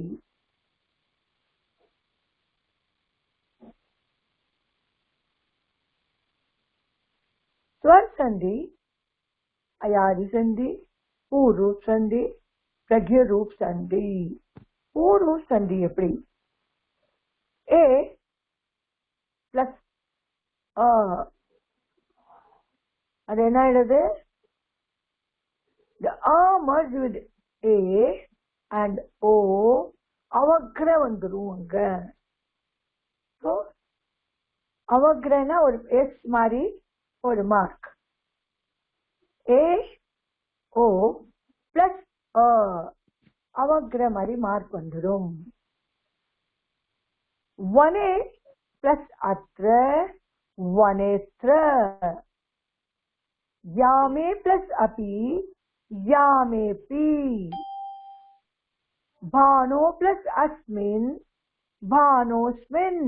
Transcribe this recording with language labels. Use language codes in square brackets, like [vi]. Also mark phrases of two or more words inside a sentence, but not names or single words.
[sa] स्वर संधि, अयादि संधि, पूर्व रूप संधि, प्रज्ञ रूप संधि. पूर्व रूप संधि [ta] எப்படி? [en] A plus [ta] அது என்ன ஆயிடுது? [en] The A merged with A and O [ta] அவக்ர வந்துரும் அங்க. So அவக்ரனா ஒரு S மாதிரி ஒரு மார்க். [en] A O plus [ta] அவக்ர மாதிரி மார்க் வந்துடும். [en] 1A plus [sa] அத்ர वनेत्र. यामे प्लस अपि, यामेपि. भानो प्लस अस्मिन्, भानोस्मिन्.